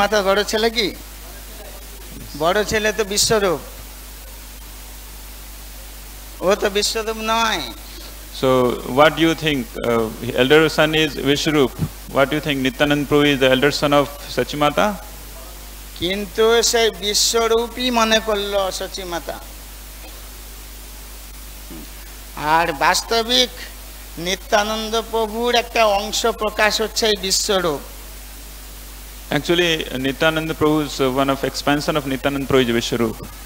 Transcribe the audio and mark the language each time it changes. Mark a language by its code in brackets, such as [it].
[bn] মাতা বড় ছেলে কি? বড় ছেলে তো বিশ্বরূপ, ও তো বিশ্বরূপ নয়। [en] So what do you think? Elder son is Vishwarup. What do you think? Nityanand Prabhu is the elder son of Sachimata? [bn] কিন্তু সেই বিশ্বরূপই মনে করলো সচী মাতা। আর বাস্তবিক নিত্যানন্দ প্রভুর একটা অংশ প্রকাশ হচ্ছে এই বিশ্বরূপ। [en] Actually, Nityananda Prabhu is one of expansion of Nityanand Prabhu is Vishwarup.